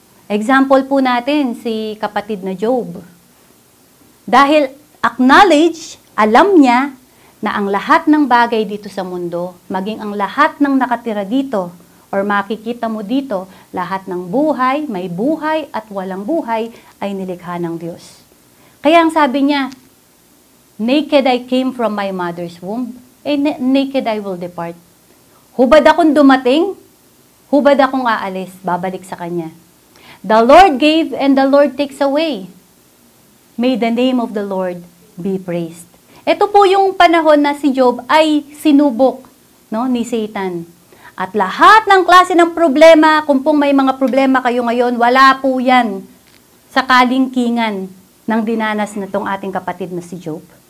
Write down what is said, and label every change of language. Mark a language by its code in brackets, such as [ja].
[tl] Example po natin, si kapatid na Job. Dahil acknowledge, alam niya na ang lahat ng bagay dito sa mundo, maging ang lahat ng nakatira dito, or makikita mo dito, lahat ng buhay, may buhay at walang buhay ay nilikha ng Diyos. Kaya ang sabi niya, [en] naked I came from my mother's womb, and naked I will depart. [tl] Hubad akong dumating, hubad akong aalis, babalik sa Kanya. [en] The Lord gave and the Lord takes away. May the name of the Lord be praised. [tl] Ito po yung panahon na si Job ay sinubok, no, ni Satan. At lahat ng klase ng problema, kung pong may mga problema kayo ngayon, wala po yan sa kalingkingan ng dinanas na tong ating kapatid na si Job.